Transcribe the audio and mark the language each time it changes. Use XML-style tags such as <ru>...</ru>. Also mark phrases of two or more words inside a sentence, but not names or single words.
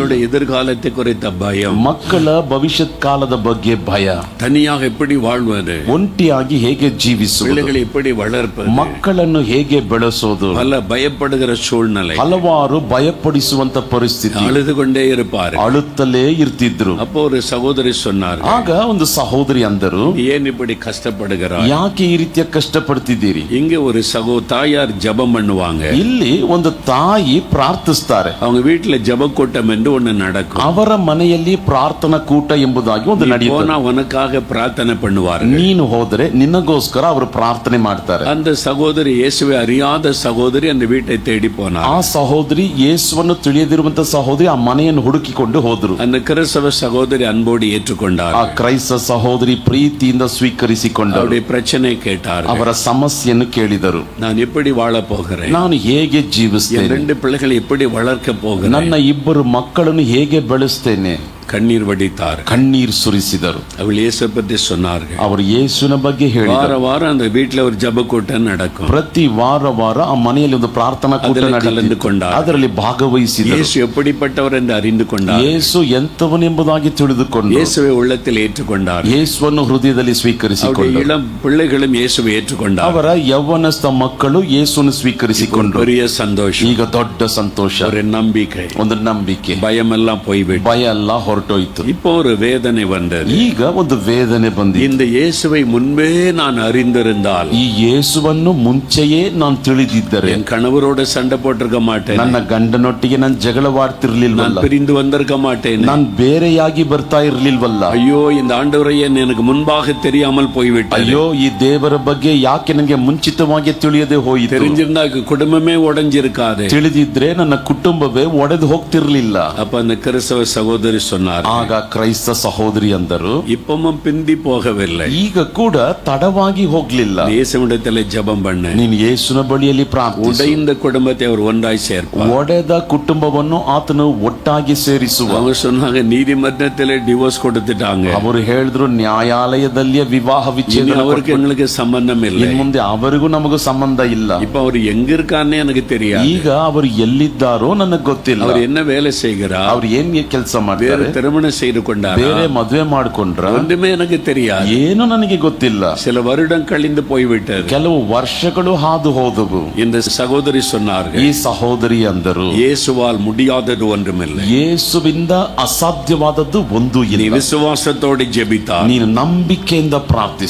<ta>பிள்ளைகளுடைய எதிர்காலத்தை குறித்த பயம்,</ta> <kn>ಮಕ್ಕಳ ಭವಿಷ್ಯತ್ ಕಾಲದ ಬಗ್ಗೆ ಭಯ,</kn> <ta>தனியாக எப்படி வாழ்வது,</ta> <kn>ಒಂಟಿಯಾಗಿ ಹೇಗೆ ಜೀವಿಸುವುದು,</kn> <ta>பிள்ளைகளை எப்படி வளர்ப்பது,</ta> <kn>ಮಕ್ಕಳನ್ನು ಹೇಗೆ ಬೆಳೆಸೋದು,</kn> <ta>பல பயப்படுகிற சூழ்நிலை,</ta> <kn>ಹಲವಾರು ಭಯಪಡಿಸುವಂತ ಪರಿಸ್ಥಿತಿ.</kn> <ta>அழுது கொண்டே இருப்பார்.</ta> <kn>ಅಳುತ್ತಲೇ ಇರ್ತಿದ್ರು.</kn> <ta>அப்போ ஒரு சகோதரி சொன்னார்,</ta> <kn>ಆಗ ಒಂದು ಸಹೋದರಿ ಅಂದರು,</kn> <ta>ஏன் இப்படி கஷ்டப்படுகிறார்?</ta> <kn>ಯಾಕೆ ಈ ರೀತಿಯ ಕಷ್ಟಪಡ್ತಿದ್ದೀರಿ?</kn> <ta>இங்க ஒரு தாயார் ஜெபம் பண்ணுவாங்க.</ta> <kn>ಇಲ್ಲಿ ಒಂದು ತಾಯಿ ಪ್ರಾರ್ಥಿಸ್ತಾರೆ.</kn> <ta>அவங்க வீட்டுல ஜெப கூட்டம் என்று ஒண்ணு நடக்கும்.</ta> <kn>ಅವರ ಮನೆಯಲ್ಲಿ ಪ್ರಾರ್ಥನಾ ಕೂಟ ಎಂಬುದಾಗಿ ಒಂದು ನಡೆಯುತ್ತೆ.</kn> <ta>போனா உனக்காக பிரார்த்தனை பண்ணுவார்கள்.</ta> <kn>ನೀನು ಹೋದರೆ ನಿನಗೋಸ್ಕರ ಅವರು ಪ್ರಾರ್ಥನೆ ಮಾಡ್ತಾರೆ.</kn> <ta>அந்த சகோதரி இயேசுவை அறியாத சகோதரி அந்த வீட்டை தேடி போனார்.</ta> <kn>ಆ ಸಹೋದರಿ ಯೇಸುವನ್ನು ತಿಳಿಯದಿರುವಂತ ಸಹೋದರಿ ಆ ಮನೆಯನ್ನು ಹುಡುಕಿಕೊಂಡು ಹೋದ್ರು.</kn> <ta>அந்த கிறிஸ்தவ சகோதரி அன்போடு ஏற்றுக்கொண்டார்.</ta> <kn>ಆ ಕ್ರೈಸ್ತ ಸಹೋದರಿ ಪ್ರೀತಿಯಿಂದ ಸ್ವೀಕರಿಸಿಕೊಂಡರು.</kn> <ta>அவருடைய பிரச்சனை கேட்டார்.</ta> <kn>ಅವರ ಸಮಸ್ಯೆಯನ್ನು ಕೇಳಿದರು.</kn> <ta>நான் எப்படி வாழ போகிறேன்?</ta> <kn>ನಾನು ಹೇಗೆ ಜೀವಿಸ್ತೇನೆ?</kn> <ta>2 பிள்ளைகளை எப்படி வளர்க்க போகிறேன்?</ta> <kn>ನನ್ನ 2 ಮಕ್ಕಳನ್ನು ಹೇಗೆ ಬೆಳೆಸ್ತೇನೆ?</kn> <ta>கண்ணீர் வடித்தார்.</ta> <kn>ಕಣ್ಣೀರ್ ಸುರಿಸಿದರು.</kn> <ta>அவள் இயேசு பற்றி சொன்னார்கள்.</ta> <kn>ಅವರು ಯೇಸುವಿನ ಬಗ್ಗೆ ಹೇಳಿದರು.</kn> <ta>வாரம் அந்த வீட்டுல ஒரு ஜெப கூட்டம் நடக்கும்.</ta> <kn>ಪ್ರತಿ ವಾರ ಆ ಮನೆಯಲ್ಲಿ ಒಂದು ಪ್ರಾರ್ಥನಾ ಕೂಟ ನಡೆಯುತ್ತಿತ್ತು. ಅದರಲ್ಲಿ ಭಾಗವಹಿಸಿದರು.</kn> <ta>இயேசு எப்படிப்பட்டவர் என்று அறிந்து கொண்டார்.</ta> <kn>ಯೇಸು ಎಂತವನೆಂಬುದಾಗಿ ತಿಳಿದುಕೊಂಡು</kn> <ta>இயேசுவை உள்ளத்தில் ஏற்றுக்கொண்டார்.</ta> <kn>ಯೇಸುವನ್ನು ಹೃದಯದಲ್ಲಿ ಸ್ವೀಕರಿಸಿಕೊಂಡರು.</kn> <ta>இளம் பிள்ளைகளும் இயேசுவை ஏற்றுக்கொண்டார்.</ta> <kn>ಅವರ ಯೌವನಸ್ಥ ಮಕ್ಕಳು ಯೇಸುವನ್ನು ಸ್ವೀಕರಿಸಿಕೊಂಡರು.</kn> <ta>பெரிய சந்தோஷம்.</ta> <kn>ಈಗ ದೊಡ್ಡ ಸಂತೋಷ,</kn> <ta>ஒரு நம்பிக்கை,</ta> <kn>ಒಂದು ನಂಬಿಕೆ,</kn> <ta>பயமெல்லாம் போய்விட்டு</ta> <kn>ಭಯ ಎಲ್ಲ ಹೊರಟೋಯ್ತು.</kn> <ta>இப்போ ஒரு வேதனை வந்தது.</ta> <kn>ಈಗ ಒಂದು ವೇದನೆ ಬಂದಿದೆ.</kn> <ta>இந்த இயேசுவை முன்பே நான் அறிந்திருந்தால்,</ta> <kn>ಈ ಯೇಸುವನ್ನು ಮುಂಚೆಯೇ ನಾನು ತಿಳಿದಿದ್ದರೆ</kn> <ta>என் கணவரோட சண்டை போட்டிருக்க மாட்டேன்,</ta> <kn>ನನ್ನ ಗಂಡನೊಟ್ಟಿಗೆ ನಾನು ಜಗಳವಾಡ್ತಿರ್ಲಿಲ್ವಲ್ಲ,</kn> <ta>நான் பிரிந்து வந்திருக்க மாட்டேன்,</ta> <kn>ನಾನು ಬೇರೆಯಾಗಿ ಬರ್ತಾ ಇರ್ಲಿಲ್ವಲ್ಲ.</kn> <ta>ஐயோ இந்த ஆண்டவரையே எனக்கு முன்பாக தெரியாமல் போய்விட்டது,</ta> <kn>ಅಯ್ಯೋ ಈ ದೇವರ ಬಗ್ಗೆ ಯಾಕೆ ನನಗೆ ಮುಂಚಿತವಾಗಿ ತಿಳಿಯದೆ ಹೋಯಿತು.</kn> <ta>தெரிஞ்சிருந்தா குடும்பமே உடைஞ்சிருக்காது.</ta> <kn>ತಿಳಿದಿದ್ರೆ ನನ್ನ ಕುಟುಂಬವೇ ಒಡೆದು ಹೋಗ್ತಿರ್ಲಿಲ್ಲ.</kn> <ta>அப்ப அந்த கிறிஸ்தவ சகோதரி சொன்னார்,</ta> <kn>ಆಗ ಕ್ರೈಸ್ತ ಸಹೋದರಿ ಅಂದರು,</kn> <ta>இப்பவும் பிந்தி போகவில்லை,</ta> <kn>ಈಗ ಕೂಡ ತಡವಾಗಿ ಹೋಗ್ಲಿಲ್ಲ.</kn> <ta>இயேசுவிடத்திலே ஜெபம் பண்ணு,</ta> <kn>ನೀನು ಯೇಸುವಿನ ಬಳಿಯಲ್ಲಿ ಪ್ರಾರ್ಥಿಸು.</kn> <ta>உடைந்த குடும்பத்தை அவர் ஒன்றாய் சேர்ப்பார்.</ta> <kn>ಒಡೆದ ಕುಟುಂಬವನ್ನು ಆತನು ಒಟ್ಟಾಗಿ ಸೇರಿಸುವ.</kn> <ta>அவங்க சொன்னாங்க நீதிமன்றத்திலே டிவோர்ஸ் கொடுத்துட்டாங்க,</ta> <kn>ಅವರು ಹೇಳಿದ್ರು ನ್ಯಾಯಾಲಯದಲ್ಲಿಯೇ ವಿವಾಹ ವಿಚ್ಛೇದನ</kn> <ta>இனி அவருக்கு எங்களுக்கு சம்பந்தம் இல்லை,</ta> <kn>ಇನ್ ಮುಂದೆ ಅವರಿಗೂ ನಮಗೂ ಸಂಬಂಧ ಇಲ್ಲ.</kn> <ta>இப்ப அவர் எங்க இருக்கான்னு எனக்கு தெரியாது,</ta> <kn>ಈಗ ಅವರು ಎಲ್ಲಿದ್ದಾರೋ ನನಗೆ ಗೊತ್ತಿಲ್ಲ.</kn> <ta>அவர் என்ன வேலை செய்கிறார்,</ta> <kn>ಅವ್ರು ಏನ್ ಕೆಲಸ</kn> <ta>வேறு</ta> <kn>ಮಾಡ್ತಾರೆ,</kn> <ta>திருமணம் செய்து கொண்டார்,</ta> <kn>ಬೇರೆ ಮದ್ವೆ ಮಾಡ್ಕೊಂಡ್ರ,</kn> <ta>ஒன்றுமே எனக்கு தெரியாது.</ta> <kn>ಏನು ನನಗೆ ಗೊತ್ತಿಲ್ಲ.</kn> <ta>சில வருடம் கழிந்து போய்விட்டது.</ta> <kn>ಕೆಲವು ವರ್ಷಗಳು ಹಾದು ಹೋದವು.</kn> <ta>இந்த சகோதரி சொன்னார்கள்,</ta> <kn>ಈ ಸಹೋದರಿ ಅಂದರು,</kn> <ta>இயேசுவால் முடியாதது ஒன்றுமில்லை,</ta> <kn>ಯೇಸುವಿಂದ ಅಸಾಧ್ಯವಾದದ್ದು ಒಂದು</kn> <ta>நீ</ta> <kn>ಇಲ್ಲ.</kn> <ta>விசுவாசத்தோடு ஜெபித்தால்</ta> <kn>ನೀನು ನಂಬಿಕೆಯಿಂದ ಪ್ರಾರ್ಥಿಸು,</kn>